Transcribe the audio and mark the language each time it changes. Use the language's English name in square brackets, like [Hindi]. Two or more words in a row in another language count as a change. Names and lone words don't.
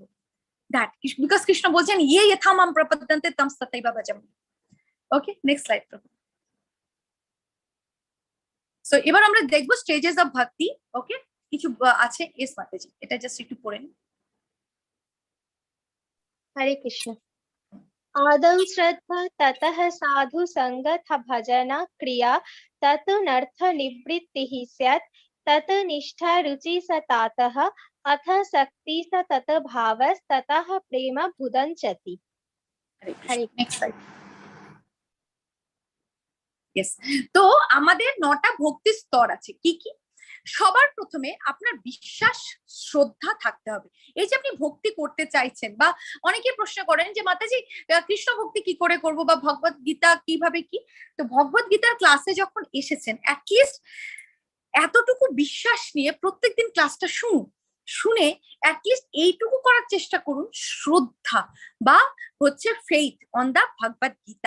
[English] That because [Bangla] কৃষ্ণ বলছেন [Sanskrit] ইয়ে যথা মাম প্রপদ্যন্তে তম তথৈবা ভজামি। [English] Okay, next slide. So [Bangla] এবার আমরা দেখবো [English] stages of bhakti. [Bangla] ওকে, কিছু আছে, এস মাতাজি, এটা জাস্ট একটু পড়ে নিন। হরে কৃষ্ণ। [Sanskrit] आदौ श्रद्धा ततः साधु संगत भजना क्रिया तत् नर्थ निवृत्तिः स्यात् तत् निष्ठा रुचि स तातः अथ शक्ति स तत् भावस्ततः प्रेम भुदञ्चति। हरे कृष्ण। [English] Next slide. Yes. [Bangla] তো আমাদের 9টা ভক্তি স্তর আছে, কি কি? সবার প্রথমে আপনার বিশ্বাস শ্রদ্ধা থাকতে হবে। এই যে আপনি ভক্তি করতে চাইছেন, বা অনেকে প্রশ্ন করেন যে মাতাজি কৃষ্ণ ভক্তি কি করে করব, বা ভগবত গীতা কিভাবে কি। তো ভগবত গীতার ক্লাসে যখন এসেছেন, অ্যাটলিস্ট এতটুকু বিশ্বাস নিয়ে প্রত্যেকদিন ক্লাসটা শুনে অ্যাটলিস্ট এইটুকু করার চেষ্টা করুন, শ্রদ্ধা বা হচ্ছে [English] faith on the Bhagavad Gita.